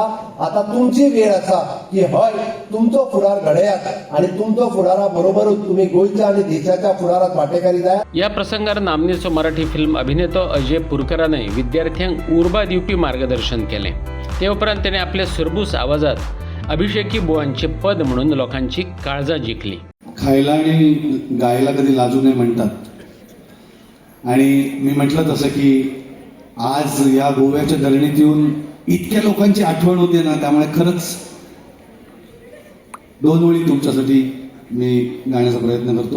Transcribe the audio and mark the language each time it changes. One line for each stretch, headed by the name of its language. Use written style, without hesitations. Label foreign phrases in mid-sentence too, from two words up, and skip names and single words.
Konkani: आता तुमची वेळ आसा की हय तुमचो फुडार घडयात आणि तुमचो फुडारा बरोबरूच तुम्ही गोंयच्या आणि देशाच्या फुडारात वांटेकारी जाय. या प्रसंगार नामनेचो मराठी फिल्म अभिनेतो अजय पुरकरानय विद्यार्थ्यांक उर्बा दिवपी मार्गदर्शन केलें. ते उपरांत तेणें आपल्या सुरबूस आवाजात अभिषेकी बुवांचे पद म्हणून लोकांची काळजा जिंकली.
Marathi: खायला आणि गायला कधी लाजू नये म्हणतात. आणि मी म्हटलं तसं की आज या गोव्याच्या दळणीत येऊन इतक्या लोकांची आठवण होते ना, त्यामुळे खरंच 2 ओळी तुमच्यासाठी मी गाण्याचा प्रयत्न करतो.